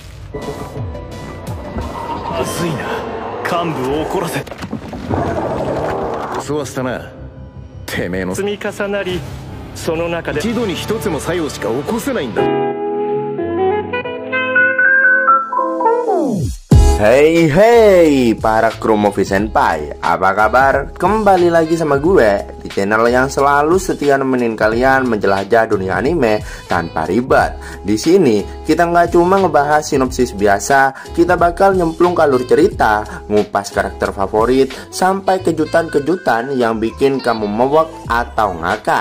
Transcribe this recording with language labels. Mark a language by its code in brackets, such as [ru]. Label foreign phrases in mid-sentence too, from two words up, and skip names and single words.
[ja] まずいな、幹部を怒らせそうはしたな。てめえの積み重なり、その中で一度に一つの作用しか起こせないんだ。 [en] Hey hey [id] para kru Movie Senpai, apa kabar? Kembali lagi sama gue di channel yang selalu setia nemenin kalian menjelajah dunia anime tanpa ribet. Di sini kita nggak cuma ngebahas sinopsis biasa, kita bakal nyemplung ke alur cerita, ngupas karakter favorit, sampai kejutan-kejutan yang bikin kamu mewek atau ngakak.